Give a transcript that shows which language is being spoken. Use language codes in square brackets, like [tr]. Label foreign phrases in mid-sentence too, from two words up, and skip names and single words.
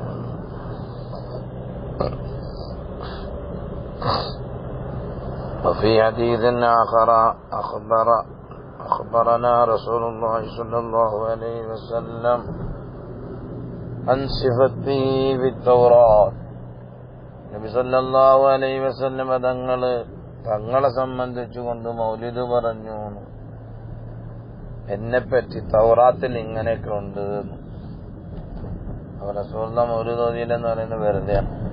[ar] وفي حديث آخر أخبرنا رسول الله صلى الله عليه وسلم عن صفته في التوراة. [ml] നബി [ar] صلى الله عليه وسلم [ml] തങ്ങളെ സംബന്ധിച്ചുകൊണ്ട് മൗലിദ് പറഞ്ഞു. എന്നെപ്പറ്റി തൗറാത്തിൽ ഇങ്ങനെയൊക്കെ ഉണ്ട്. അവർ റസൂലുള്ളാഹി മൗലിദ് ഓതിയില്ലെന്ന് പറയുന്നത് വെറുതെയാണ്.